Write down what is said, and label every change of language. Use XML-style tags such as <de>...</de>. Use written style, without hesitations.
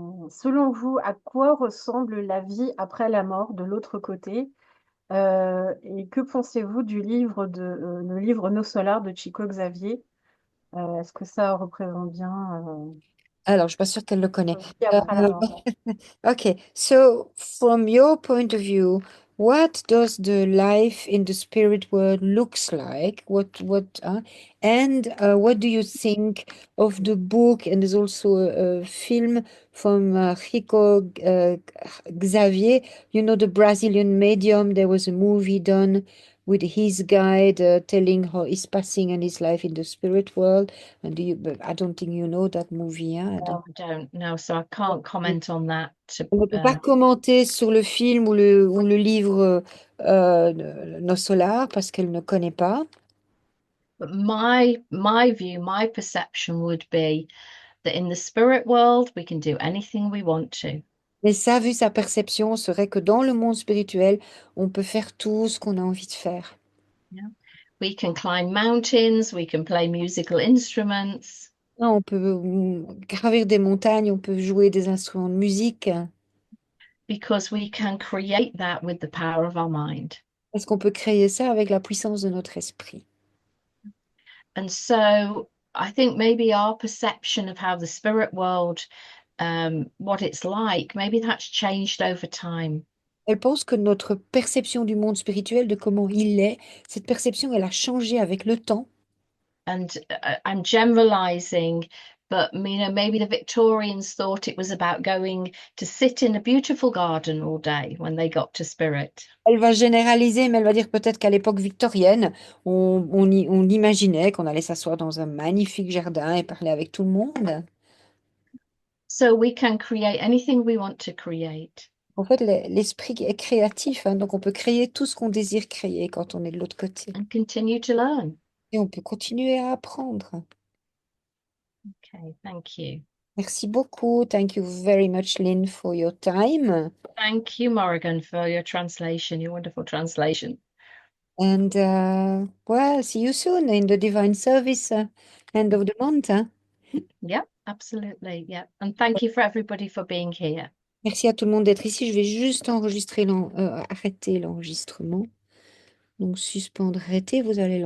<fr>Selon vous, à quoi ressemble la vie après la mort de l'autre côté? Et que pensez-vous du livre le livre Nos Solars de Chico Xavier? Est-ce que ça représente bien Alors, je suis pas sûre qu'elle le connaît. la vie après la mort?</fr> <en>Okay, so from your point of view, what does the life in the spirit world looks like? And what do you think of the book? And there's also a film from Rico Xavier. You know, the Brazilian medium. There was a movie done with his guide telling how he's passing and his life in the spirit world. And but I don't think you know that movie, hein? No, I don't know, so I can't comment on that.</en> <fr>On ne peut pas commenter sur le film ou le livre Nos Solars parce qu'elle ne connaît pas.</fr> <en>But my view, my perception would be that in the spirit world, we can do anything we want to.</en> <fr>Mais ça, vu sa perception, serait que dans le monde spirituel, on peut faire tout ce qu'on a envie de faire.</fr> <en>We can climb mountains, we can play musical instruments,</en> <fr>On peut gravir des montagnes, on peut jouer des instruments de musique,</fr> <en>because we can create that with the power of our mind.</en> <fr>parce qu'on peut créer ça avec la puissance de notre esprit.</fr> <en>And so I think maybe our perception of how the spirit world, what it's like, maybe that's changed over time.</en> <fr>Elle pense que notre perception du monde spirituel, de comment il est, cette perception, elle a changé avec le temps.</fr> <en>And I'm generalizing, but maybe the Victorians thought it was about going to sit in a beautiful garden all day when they got to spirit.</en> <fr>Elle va généraliser, mais elle va dire peut-être qu'à l'époque victorienne, on imaginait qu'on allait s'asseoir dans un magnifique jardin et parler avec tout le monde.</fr> <en>So we can create anything we want to create.</en> <fr>En fait, l'esprit est créatif, hein, donc on peut créer tout ce qu'on désire créer quand on est de l'autre côté.</fr> <en>And continue to learn.</en> <fr>Et on peut continuer à apprendre.</fr> <en>Okay, thank you.</en> <fr>Merci beaucoup.</fr> <en>Thank you very much, Lynn, for your time. Thank you, Morrigan, for your translation, your wonderful translation. And well, see you soon in the divine service end of the month. Hein. Yep, absolutely. Yep. And thank you for everybody for being here.</en> <fr>Merci à tout le monde d'être ici. Je vais juste arrêter l'enregistrement. Donc, suspendre, arrêter. Vous allez</fr>